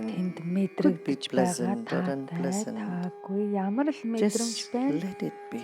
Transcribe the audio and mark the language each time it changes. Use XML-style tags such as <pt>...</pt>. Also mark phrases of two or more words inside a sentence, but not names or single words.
<mn>Тэнд</mn> <en>Could be</en> <mn>мэдрэгдэж байгаа</mn> <en>pleasant or</en> <mn>таатай</mn> <en>unpleasant.</en> <mn>таагүй ямар л мэдрэмж</mn> <en>Just</en> <mn>байна.</mn> <en>let it be.</en>